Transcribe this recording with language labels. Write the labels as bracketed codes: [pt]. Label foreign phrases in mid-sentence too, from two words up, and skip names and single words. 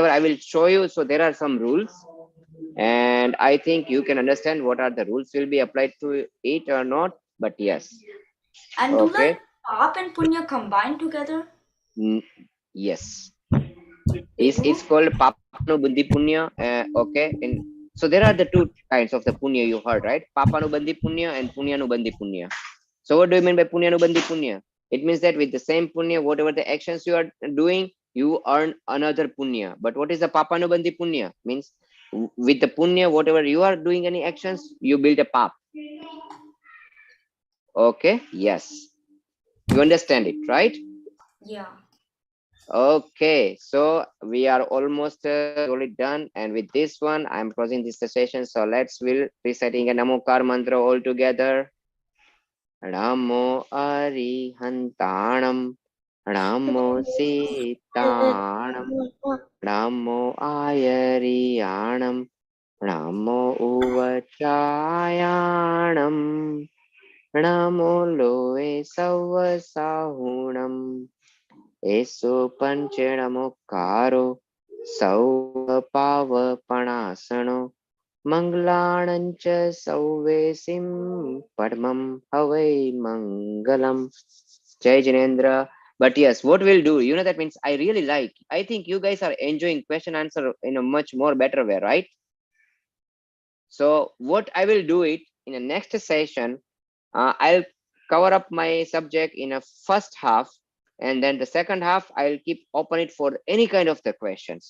[en] whenever I will show you, so there are some rules, and I think you can understand what are the rules will be applied to it or not. But yes, and do like okay. pop and punya combine together? Mm, yes, They it's do. called [hi] papanubandhi punya. [en] Okay, and so there are the two kinds of the punya you heard, right? [hi] Papanubandhi punya [en] and [hi] punyanubandhi punya. [en] So what do you mean by [hi] punyanubandhi punya? [en] It means that with the same punya, whatever the actions you are doing, you earn another punya. But what is the [hi] papanubandhi punya? [en] Means with the punya, whatever you are doing any actions, you build a pap. Okay, yes, you understand it, right? Yeah. Okay, so we are almost already done, and with this one I'm closing this session. So will reciting a [hi] namokar mantra [en] all together. [pra] Namo Arihantanam, Namo Sitanam, Namo Ayariyanam, Namo Uvachayanam, Namo Loe Savasahunam, Eso Panchanamokaro, Saupavapanasano, Manglanancha Sauvesim Padmam Havai Mangalam. [hi] Jai Janendra. [en] But yes, what we'll do, that means I really like. I think you guys are enjoying question answer in a much more better way, right? So what I will do it in the next session, I'll cover up my subject in a first half, and then the second half I'll keep open it for any kind of the questions.